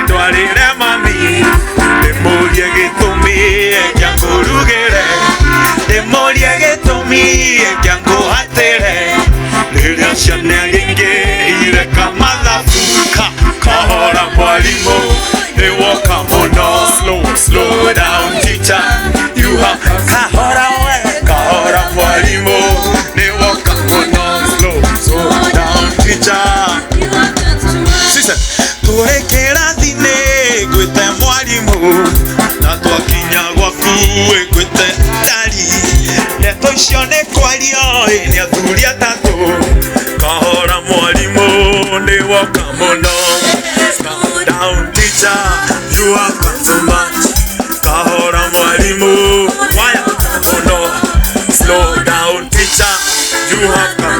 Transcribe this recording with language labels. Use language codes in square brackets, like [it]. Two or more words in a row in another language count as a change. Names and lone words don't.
[ki] mwarire mami ndemurie gitumi ekangurugire ndemurie gitumi ekanguhatire riria ciana nyingi ireka mathabu kahora mwalimu Niwoka [en] muno slow down teacher you have [ki] kahora mwalimu Niwoka muno [en] slow down [ki] teacher sisa turekera thine gwite mwalimu na twakinya gwaku gwite ndari ndeto icio ni kwario ni athuri atatu kahora mwalimu Niwoka muno [en] slow down teacher you have got so much [ki] kahora mwalimu waya muno [en] slow down teacher you have